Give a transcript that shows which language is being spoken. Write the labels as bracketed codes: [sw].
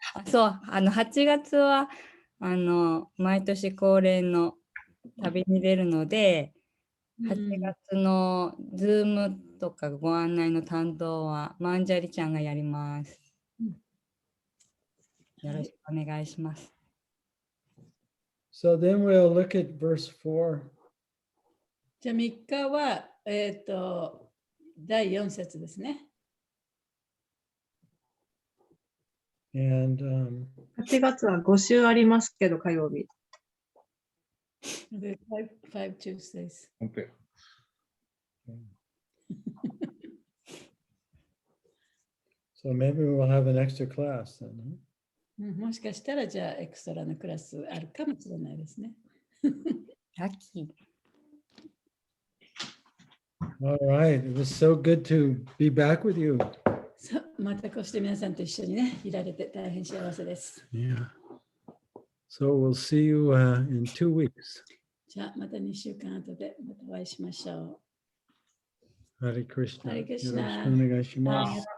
[ja] そう、8月は、毎年恒例の旅に出るので、8月のズームとかご案内の担当はマンジャリちゃんがやります。よろしくお願いします。 [en] So then we'll look at verse 4. [ja] じゃあ3日は、第4節ですね。 [en] And [ja] 8月は5週ありますけど、火曜日。 [en] The five Tuesdays. [ja] 本当や。 [en] So maybe we'll have an extra class then. Huh? [ja] もしかしたらじゃあエクストラのクラスあるかもしれないですね。ラッキー。 [en] All right. It was so good to be back with you. [ja] そうまたこうして皆さんと一緒にね、いられて大変幸せです。 [en] Yeah. So we'll see you in 2 weeks. [ja] じゃあまた2週間後でまたお会いしましょ [sa] Hare Krishna. Hare Krishna. [ja] よろしくお願いしう。ます。